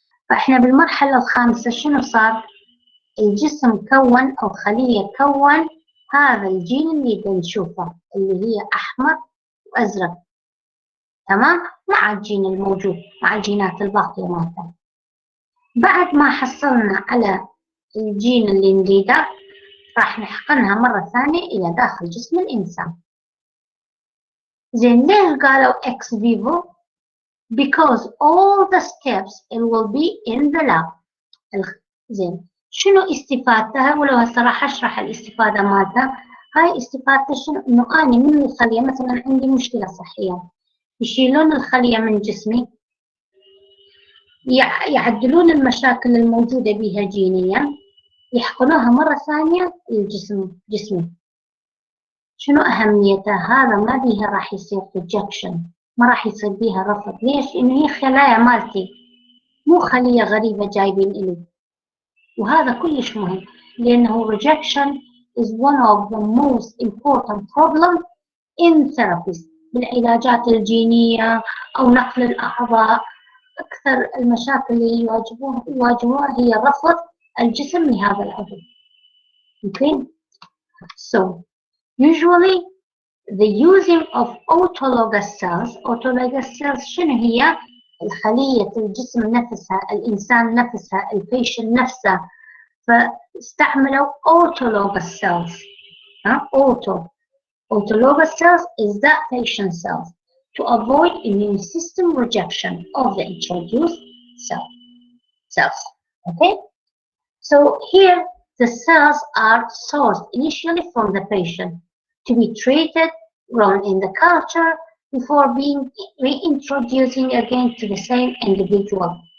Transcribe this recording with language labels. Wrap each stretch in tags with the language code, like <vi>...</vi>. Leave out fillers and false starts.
<ar>فاحنا بالمرحلة الخامسة شنو صار؟ الجسم كون أو خلية كون هذا الجين اللي نشوفه اللي هي أحمر وأزرق، تمام؟ مع الجين الموجود، مع الجينات الباقية مالته. بعد ما حصلنا على الجين اللي نريده راح نحقنها مرة ثانية إلى داخل جسم الإنسان. زين ليه قالوا</ar> <en>ex vivo؟ because all the steps it will be in the lab.</en> <ar>زين شنو استفادتها؟ ولو هسه راح اشرح الاستفاده مالتها. هاي استفادتها شنو؟ انه اني من الخليه مثلا عندي مشكله صحيه، يشيلون الخليه من جسمي، يعدلون المشاكل الموجوده بها جينيا، يحقنوها مره ثانيه جسمي. شنو اهميتها؟ هذا ما بيها راح يصير ريجكشن، ما راح يصير بيها رفض. ليش؟ لانه هي خلايا مالتي، مو خليه غريبه جايبين الي. وهذا كلش مهم، لأنه</ar> <en>rejection is one of the most important problems in therapies.</en> <ar>بالعلاجات الجينية أو نقل الأعضاء، أكثر المشاكل اللي يواجهوها هي رفض الجسم لهذا العضو.</ar> <en>Okay? So, usually the using of autologous cells</en> <ar>شنو هي؟ الخلية الجسم نفسها، الإنسان نفسها، البيشنت نفسه، فاستعملوا autologous cells.</ar> <en>Autologous cells is that patient cells to avoid immune system rejection of the introduced cells. Okay? So here the cells are sourced initially from the patient to be treated, grown in the culture before being reintroducing again to the same individual.</en>